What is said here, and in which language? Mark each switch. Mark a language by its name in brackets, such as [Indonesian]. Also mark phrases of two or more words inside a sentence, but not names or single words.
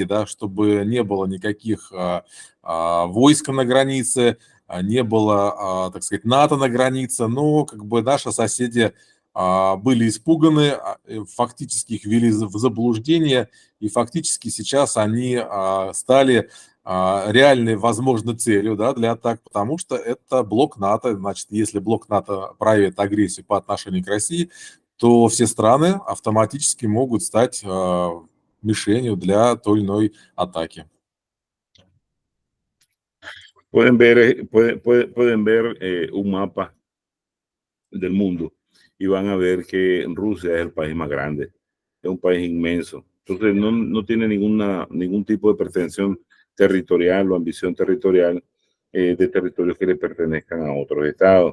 [Russian] да, чтобы не было никаких войск на границе, не было, так сказать, НАТО на границе, но как бы наши соседи были испуганы, фактически их ввели в заблуждение, и фактически сейчас они стали реальной возможной целью, да, для атак, потому что это блок НАТО. Значит, если блок НАТО проявит агрессию по отношению к России, то все страны автоматически могут стать мишенью для той или иной атаки. [Spanish] Pueden ver un mapa del mundo y van a ver que Rusia es el país más grande, es un país inmenso. Entonces no tiene ningún tipo de pretensión territorial o ambición territorial de territorios que le pertenezcan a otros estados.